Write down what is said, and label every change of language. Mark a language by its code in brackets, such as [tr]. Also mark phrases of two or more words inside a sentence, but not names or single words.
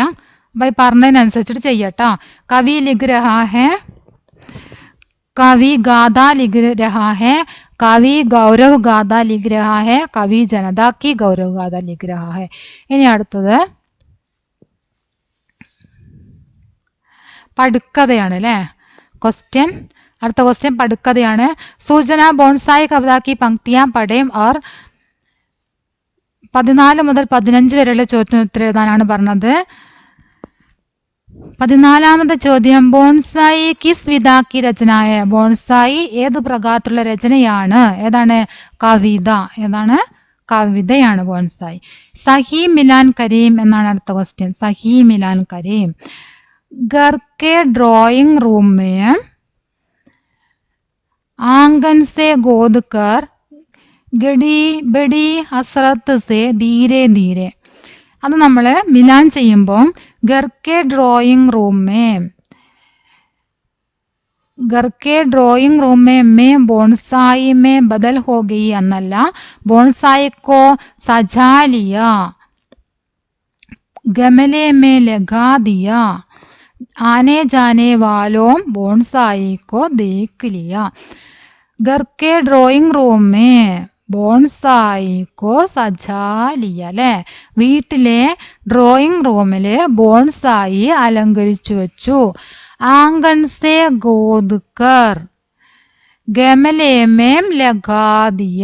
[ml] അപ്പൊ ഈ പറഞ്ഞതിനനുസരിച്ചിട്ട് ചെയ്യട്ടോ. [hi] कवि लिख रहा है, कवि गाथा लिख रहा है, कवि गौरव गाथा लिख रहा है, कवि जनता की गौरव गाथा लिख रहा है. [ml] ഇനി അടുത്തത് പടുക്കഥയാണ് അല്ലേ ക്വസ്റ്റ്യൻ. അടുത്ത ക്വസ്റ്റ്യൻ പടുക്കഥയാണ്. സൂചന [hi] बोनसाई कविता की पंक्तियां पढ़ें [ml] और 14 മുതൽ 15 വരെയുള്ള ചോദ്യത്തിന് ഉത്തരം എഴുതാനാണ് പറഞ്ഞത്. 14ാമത്തെ ചോദ്യം, [hi] बोनसाई किस विधा की रचना. [ml] ബോൺസായി ഏത് പ്രകാരത്തിലുള്ള രചനയാണ്? ഏതാണ്? കവിത. ഏതാണ്? കവിതയാണ് ബോൺസായി. [hi] सही मिलान करें [ml] എന്നാണ് അടുത്ത ക്വസ്റ്റ്യൻ. [hi] सही मिलान करें. घर के [en] drawing room [hi] में आंगन से गोद कर गड़ी बड़ी हसरत से धीरे धीरे. [ml] അത് നമ്മൾ മിലാൻ ചെയ്യുമ്പോൾ [hi] घर के [en] drawing room [hi] में, घर के [en] drawing room [hi] में बोनसाई में बदल हो गई എന്നല്ല, बोनसाई को सजा लिया, गमले में लगा दिया, आने जाने वालों बोनसाई को देख लिया. घर के [en] drawing room [hi] में बोनसाई को सजा लिया. [ml] അല്ലെ, വീട്ടിലെ ഡ്രോയിങ് റൂമില് ബോൺസായി അലങ്കരിച്ചു വെച്ചു. [hi] आंगन से गोदकर गमले में लगा दिया.